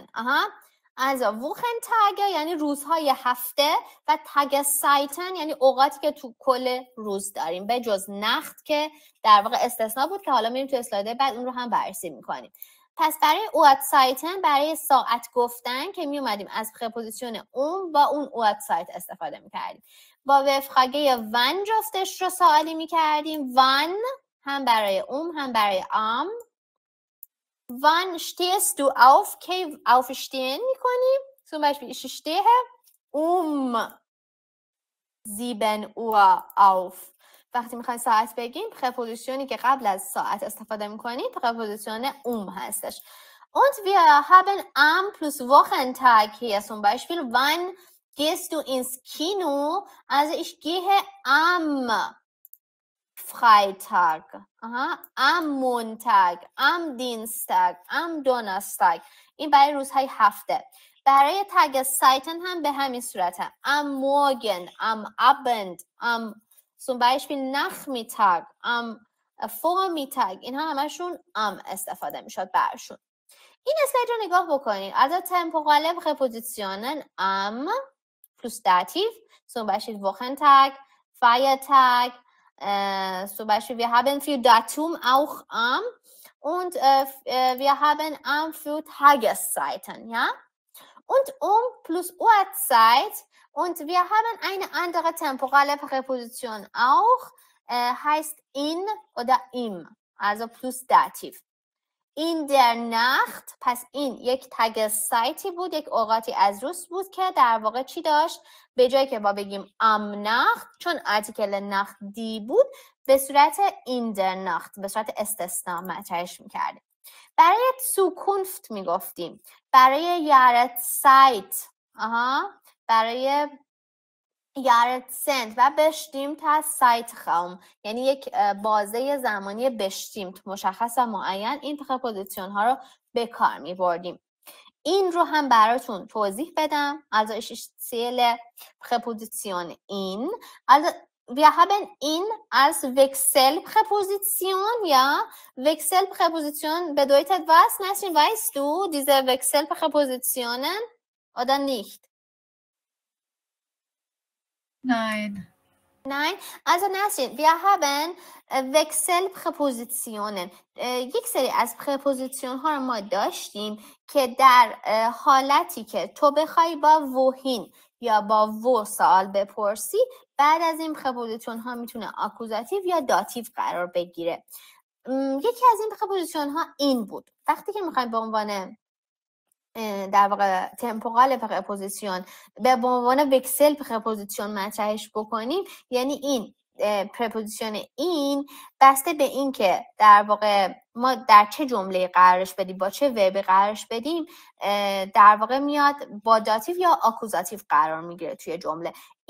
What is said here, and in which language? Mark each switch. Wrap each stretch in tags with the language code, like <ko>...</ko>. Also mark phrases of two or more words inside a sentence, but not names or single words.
<fa>از ووخنتاگ یعنی روزهای هفته و تاگسایتن یعنی اوقاتی که تو کل روز داریم، به جز نخت که در واقع استثناء بود که حالا میریم تو اسلاید بعد اون رو هم بررسی میکنیم. پس برای اواتسایتن، برای ساعت گفتن که می اومدیم از پرپوزیشن با اون اواتسایت استفاده میکردیم. با</fa> <de>W-Frage wann</de> <fa>جفتش رو سوالی میکردیم. ون هم برای هم برای</fa> <de>Wann stehst du auf?</de> <fa>که aufstehen میکنیم.</fa> <de>zum Beispiel ich stehe 7 Uhr auf.</de> <fa>وقتی میخوایم ساعت بگیم پرپوزیشنی که قبل از ساعت استفاده میکنیم پرپوزیشن هستش.</fa> <de>Und wir haben plus Wochentag hier zum Beispiel. Wann gehst du ins Kino? Also ich gehe am Freitag, am Montag, am Dienstag, am Donnerstag.</de> <fa>این برای روزهای هفته. برای تگ سایتن هم به همین صورته.</fa> <de>Am Morgen, am Abend, am zum Beispiel Nachmittag, am Vormittag.</de> <fa>اینها همشون استفاده میشد برشون. این اسلاید رو نگاه بکنید.</fa> <de>Also temporale Präpositionen am plus Dativ, zum Beispiel Wochentag, Feiertag. Zum Beispiel, wir haben für Datum auch am und wir haben am für Tageszeiten, ja? Und plus Uhrzeit und wir haben eine andere temporale Präposition auch, heißt in oder im, also plus Dativ. In der Nacht,</de> <fa>پس این یک تاگسایتی بود، یک اوقاتی از روز بود که در واقع چی داشت؟ به جایی که با بگیم</fa> <de>am Nacht،</de> <fa>چون آرتیکل نخت دی بود، به صورت</fa> <de>in der Nacht،</de> <fa>به صورت استثناء مطرحش میکردیم. برای Zukunft میگفتیم، برای Jahreszeit، برای Jahrzehnt و</fa> <de>bestimmt Zeitraum،</de> <fa>یعنی یک بازه زمانی bestimmt مشخص و معین، این پرپوزیشن ها رو به کار می بردیم. این رو هم براتون توضیح بدم.</fa> <de>Also ich zähle Präposition in. Also wir haben in als Wechselpräposition, ja. Wechselpräposition bedeutet was? Nasrin, weißt du diese Wechselpräpositionen oder nicht? Nein. Nein, also Nasrin, wir haben Wechselpräpositionen.</de> <fa>یک سری از پرپوزیشن ها رو ما داشتیم که در حالتی که تو بخوای با وهین یا با و سوال بپرسی، بعد از این پرپوزیشن ها میتونه آکوزاتیو یا داتیو قرار بگیره. یکی از این پرپوزیشن ها این بود. وقتی که میخوایم به عنوان در واقع تمپورال پرپوزیشن به عنوان وکسل پرپوزیشن مطرحش بکنیم، یعنی این پرپوزیشن این بسته به این که در واقع ما در چه جمله قرارش بدیم، با چه وربی قرارش بدیم، در واقع میاد با داتیو یا آکوزاتیو قرار میگیره توی جمله.</fa>